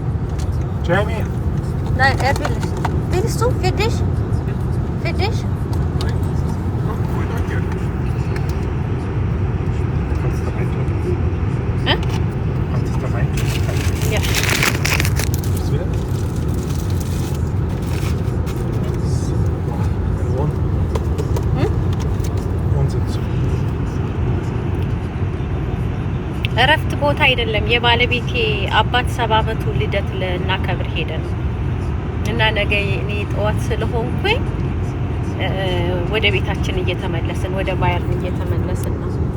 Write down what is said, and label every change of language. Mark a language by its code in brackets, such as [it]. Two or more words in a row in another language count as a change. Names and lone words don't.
[de] Nein, er will nicht. Willst du? Für dich? für dich? Voll danke. Du kannst da rein tun. Hä? Du kannst es da rein tun. Ja. Das wird. [am] እረፍት ቦታ አይደለም። የባለቤቴ አባት 70 ዓመቱ ልደት ልናከብር ሄደን እና ነገ እኔ ጠዋት ስለሆንኩኝ ወደ ቤታችን እየተመለስን ወደ ባየርን እየተመለስን ነው።